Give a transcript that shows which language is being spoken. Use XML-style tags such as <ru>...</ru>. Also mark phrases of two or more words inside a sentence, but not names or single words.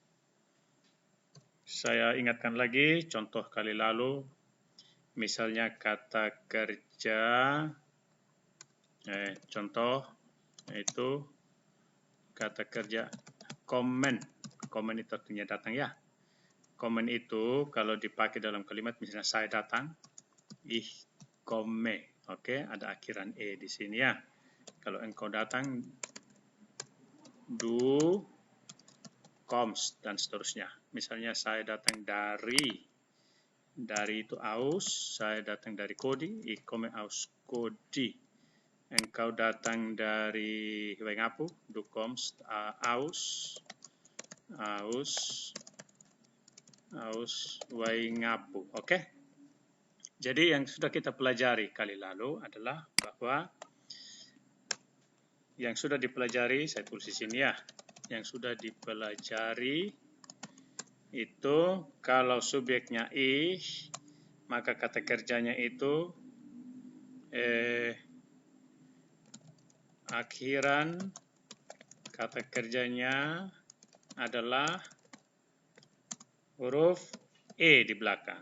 <id>Saya ingatkan lagi contoh kali lalu, misalnya kata kerja, contoh itu kata kerja komen. Komen itu artinya datang ya. Komen itu kalau dipakai dalam kalimat, misalnya saya datang,</id> <de>ich komme.</de> <id>Oke, ada akhiran e di sini ya. Kalau engkau datang,</id> <de>du kommst</de> <id>dan seterusnya. Misalnya saya datang dari itu aus, saya datang dari Kodi,</id> <de>ich komme aus Kodi.</de> <id>Engkau datang dari Wengapu,</id> <de>du kommst aus Wengapu.</de> <id>Oke? Jadi yang sudah kita pelajari kali lalu adalah bahwa yang sudah dipelajari, saya tulis di sini ya. Yang sudah dipelajari itu kalau subjeknya ich, maka kata kerjanya itu akhiran kata kerjanya adalah huruf e di belakang.</id>